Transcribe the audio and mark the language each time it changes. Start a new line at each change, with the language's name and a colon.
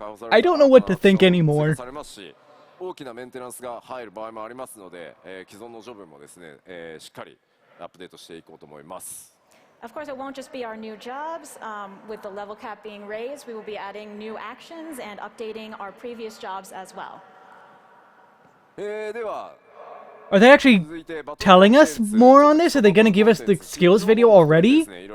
English: I don't know what to think anymore.
Japanese: 大きなメンテナンスが入る場合もありますので、既存のジョブもですね、しっかりアップデートしていこうと思います。
English: Of course, it won't just be our new jobs. With the level cap being raised, we will be adding new actions and updating our previous jobs as well.
Japanese: では
English: Are they actually telling us more on this? Are they gonna give us the skills video already?